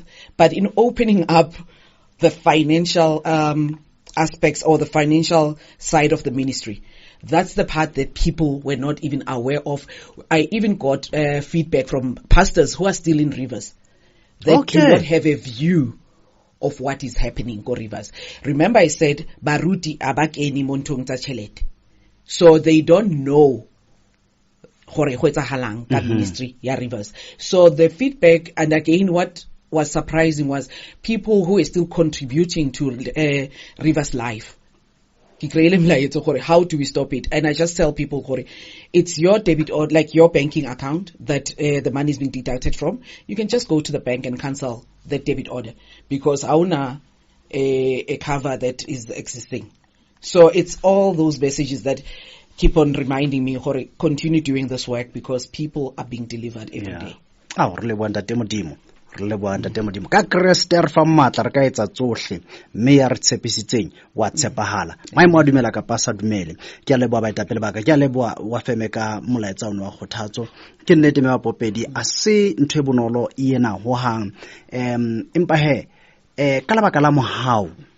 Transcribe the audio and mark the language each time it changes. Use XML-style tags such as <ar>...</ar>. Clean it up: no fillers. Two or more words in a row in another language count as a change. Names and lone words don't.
<en>But in opening up the financial aspects or the financial side of the ministry, that's the part that people were not even aware of. I even got feedback from pastors who are still in Rivers that do not have a view of what is happening in Rivers. Remember, I said</en> <st>Baruti abakeni montong tsa tšhelete,</st> <en>so they don't know</en> <st>gore go etsahalang ka ministry ya Rivers.</st> <en>So the feedback, and again, what was surprising was people who are still contributing to Rivers life. How do we stop it? And I just tell people, it's your debit or like your banking account that the money is being deducted from. You can just go to the bank and cancel that debit order, because hauna a cover that is existing. So it's all those messages that keep on reminding me, continue doing this work, because people are being delivered every day.</en> <st>Re leboa Ntate Modimo ka Kriste re fa matla re ka etsa tsohle mme ya re tshepisitseng wa tshepahala maemo a dumela ka pasa dumele ke a leboa baetapele ba ka ke a leboa Wafeme ka molaetsa ona wa kgothatso ke nnete Pooho Pedi a se ntwe bonolo ena ho hang empa ka lebaka la mohau</st>